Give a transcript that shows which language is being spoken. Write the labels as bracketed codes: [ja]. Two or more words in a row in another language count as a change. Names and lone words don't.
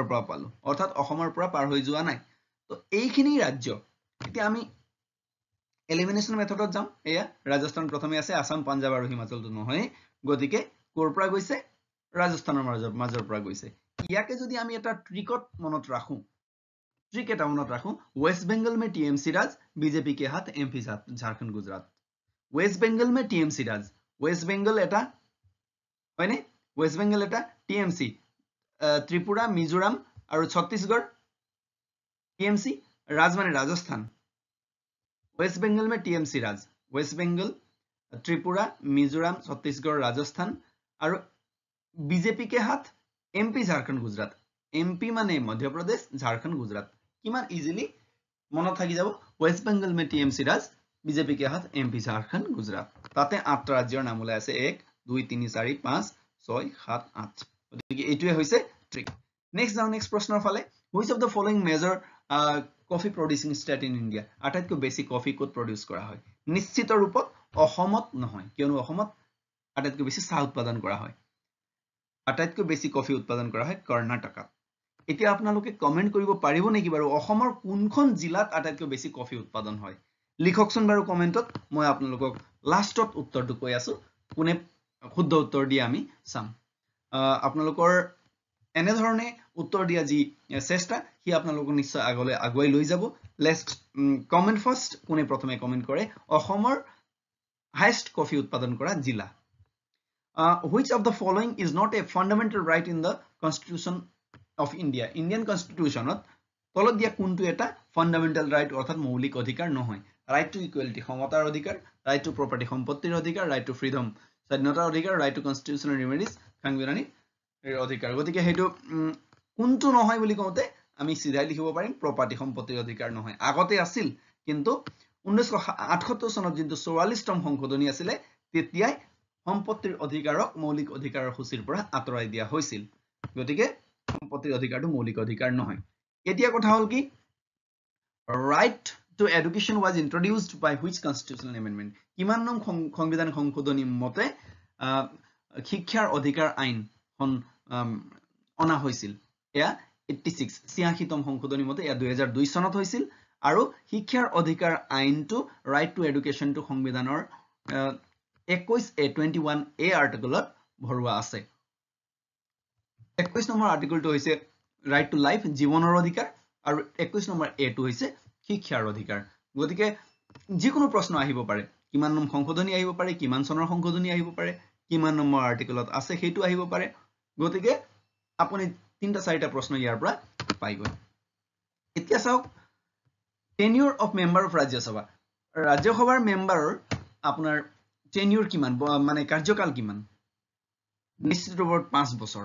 [as] পৰা পালো অৰ্থাৎ অসমৰ পৰা পাৰ হৈ যোৱা নাই তো এইখিনি ৰাজ্য এতিয়া আমি [en] elimination methodত [as] যাম এয়া ৰাজস্থান প্ৰথমে আছে আসাম পাঞ্জাব আৰু হিমাচলটো নহয় গতিকে কোৰ পৰা গৈছে ৰাজস্থানৰ মাজৰ পৰা গৈছে ইয়াকে যদি আমি এটা ট্ৰিকত মনত ৰাখো ट्रिक এটা মনত রাখো [hi] वेस्ट बंगाल में टीएमसी राज बीजेपी के हाथ एमपी झारखंड गुजरात वेस्ट बंगाल में टीएमसी राज वेस्ट बंगाल [as] এটা হয়নে वेस्ट बंगाल এটা [hi] टीएमसी त्रिपुरा मिजोराम और छत्तीसगढ़ टीएमसी राज माने राजस्थान वेस्ट बंगाल में टीएमसी राज वेस्ट बंगाल त्रिपुरा मिजोराम छत्तीसगढ़ राजस्थान और बीजेपी के हाथ एमपी झारखंड गुजरात एमपी माने मध्य प्रदेश झारखंड गुजरात [as] কিমান ইজিলি মন থাকি যাব [hi] वेस्ट बंगाल में टीएमसी राज बीजेपी के [as] हाथ एमपी झारखंड गुजरात তাতে 8 ৰাজ্যৰ নাম ওলাই আছে 1 2 3 4 5 6 7 8 গতিকে এইটোৱে হৈছে ট্ৰিক নেক্সট যাও নেক্সট প্ৰশ্নৰ ফালে [en] which of the following major coffee producing state in India [as] আটাইতকৈ বেছি কফি কোট প্ৰডিউস কৰা হয় নিশ্চিত ৰূপত অসমত নহয় কিয়নো অসমত আটাইতকৈ বেছি চাহ উৎপাদন কৰা হয় আটাইতকৈ বেছি কফি উৎপাদন কৰা হয় কৰ্ণাটকাত এতিয়া আপোনালোকে কমেন্ট কৰিব পাৰিব নেকি বাৰু অসমৰ কোনখন জিলাত আটাইতকৈ বেছি কফি উৎপাদন হয় লিখকচোন বাৰু কমেন্টত মই আপোনালোকক লাষ্টত উত্তৰটো কৈ আছো কোনে শুদ্ধ উত্তৰ দি আমি চাম আপোনালোকৰ এনে ধৰণে উত্তৰ দিয়া যি চেষ্টা হি আপোনালোকক নিশ্চয় আগলৈ আগুৱাই লৈ যাব [en] let's comment first [as] কোনে প্ৰথমে কমেন্ট কৰে অসমৰ হাইয়েস্ট কফি উৎপাদন কৰা জিলা [en] which of the following is not a fundamental right in the constitution of India Indian constitution [as] তলত দিয়া কোনটো এটা [en] fundamental right [as] অর্থাৎ মৌলিক অধিকার নহয় [en] right to equality [as] সমতাৰ অধিকাৰ [en] right to property [as] সম্পত্তিৰ অধিকাৰ [en] right to freedom [as] স্বাধীনতাৰ অধিকাৰ [en] right to constitutional remedies [as] সাংবিধানিক অধিকাৰ গতিকে হেতু কোনটো নহয় বুলি কওঁতে আমি সিধাই লিখিব পাৰিম প্ৰপাৰ্টি সম্পত্তিৰ অধিকাৰ নহয় আগতে আছিল কিন্তু 1978 চনত যিটো 44তম সংশোধনী আছিল তেতিয়াই সম্পত্তিৰ অধিকাৰক মৌলিক অধিকাৰৰ সূচীৰ পৰা আঁতৰাই দিয়া হৈছিল গতিকে সম্পত্তিৰ অধিকাৰটো মৌলিক অধিকাৰ নহয় এতিয়া কথা হল কি [en] right to education was introduced by which constitutional amendment [as] কিমান নং সংবিধান সংশোধনী মতে শিক্ষাৰ অধিকাৰ আইন অনা হৈছিল এয়া 86তম সংশোধনী মতে এয়া 2002 চনত হৈছিল আৰু শিক্ষাৰ অধিকাৰ আইনটো [en] right to education to [as] সংবিধানৰ 21A আৰ্টিকলত ভৰোৱা আছে 21 নম্বৰ আৰ্টিকলটো হৈছে [en] right to life [as] জীৱনৰ অধিকাৰ আৰু 21 নম্বৰ A টো হৈছে শিক্ষাৰ অধিকাৰ গতিকে যিকোনো প্ৰশ্ন আহিব পাৰে কিমান নম্বৰ সংশোধনী আহিব পাৰে কিমান চনৰ সংশোধনী আহিব পাৰে কিমান নম্বৰ আৰ্টিকলত আছে হেতু আহিব পাৰে গতিকে আপুনি তিনটা চাৰিটা প্ৰশ্ন ইয়াৰ পৰা পাই গৈ এতিয়া চাওক [en] tenure of member of [as] ৰাজ্যসভাৰ মেম্বাৰৰ আপোনাৰ টেনিউৰ কিমান মানে কাৰ্যকাল কিমান নিশ্চিত ৰূপত 5 বছৰ